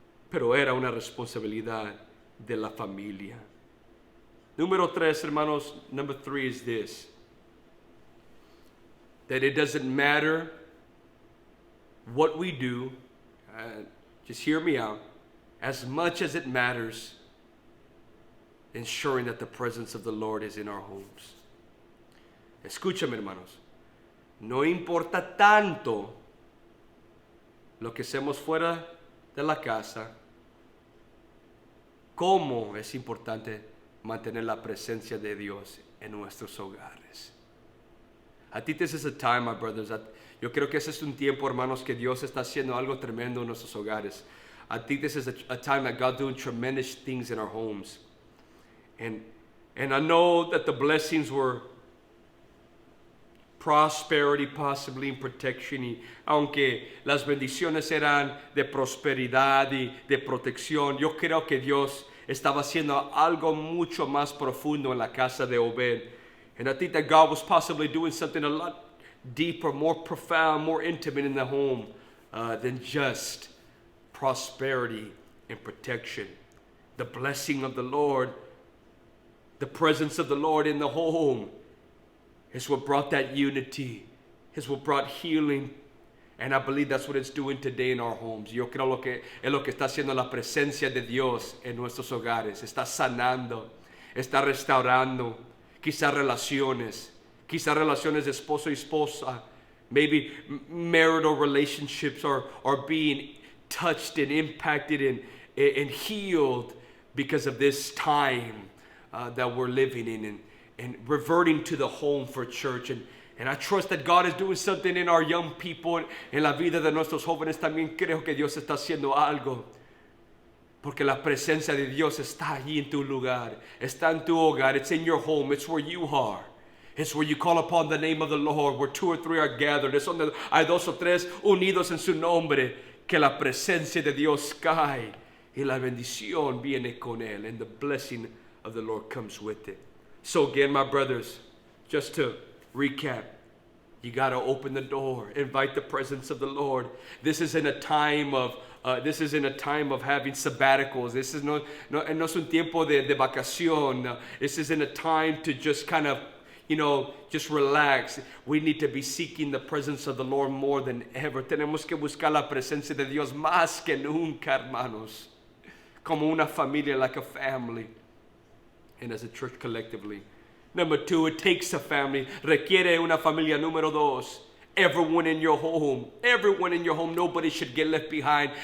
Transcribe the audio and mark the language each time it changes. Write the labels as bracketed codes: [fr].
[es] Pero era una responsabilidad de la familia. Número 3, hermanos, [en] number 3 is this: that it doesn't matter what we do, just hear me out, as much as it matters ensuring that the presence of the Lord is in our homes. [es] Escúchame, hermanos. No importa tanto lo que hacemos fuera de la casa, como es importante mantener la presencia de Dios en nuestros hogares. [en] I think this is a time, my brothers, [es] yo creo que ese es un tiempo, hermanos, que Dios está haciendo algo tremendo en nuestros hogares. [en] I think this is a time that God's doing tremendous things in our homes. And I know that the blessings were prosperity, possibly, and protection. [es] Y aunque las bendiciones eran de prosperidad y de protección, yo creo que Dios estaba haciendo algo mucho más profundo en la casa de Obed. [en] And I think that God was possibly doing something a lot deeper, more profound, more intimate in the home than just prosperity and protection. The blessing of the Lord, the presence of the Lord in the home is what brought that unity, is what brought healing. And I believe that's what it's doing today in our homes. [es] Yo creo que es lo que está haciendo la presencia de Dios en nuestros hogares. Está sanando, está restaurando, quizás relaciones de esposo y esposa. [en] Maybe marital relationships are being touched and impacted and healed because of this time that we're living in, and reverting to the home for church. And I trust that God is doing something in our young people, [es] en la vida de nuestros jóvenes. También creo que Dios está haciendo algo, porque la presencia de Dios está allí en tu lugar, está en tu hogar. [en] It's in your home, it's where you are. It's where you call upon the name of the Lord, where 2 or 3 are gathered. [es] Es donde hay 2 o 3 unidos en su nombre, que la presencia de Dios cae y la bendición viene con él, [en] and the blessing of the Lord comes with it. So again, my brothers, just to recap, you got to open the door, invite the presence of the Lord. This is in a time of having sabbaticals. [es] This is no es un tiempo de vacación. [en] This is in a time to just kind of, just relax. We need to be seeking the presence of the Lord more than ever. [es] Tenemos que buscar la presencia de Dios más que nunca, hermanos. Como una familia, [en] like a family. And as a church collectively. Number 2, it takes a family. [es] Requiere una familia. Número 2, [en] everyone in your home. Everyone in your home. Nobody should get left behind.